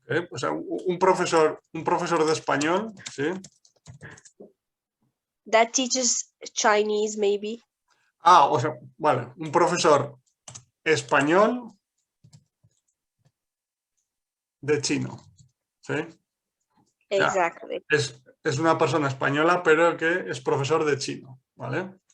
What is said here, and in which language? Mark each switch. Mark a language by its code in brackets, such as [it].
[es] O sea, un profesor de español, ¿sí? [en] That teaches Chinese, maybe. [es] O sea, vale, un profesor español de chino, ¿sí? [en] Exactly. [es] O sea, es una persona española, pero que es profesor de chino, ¿vale?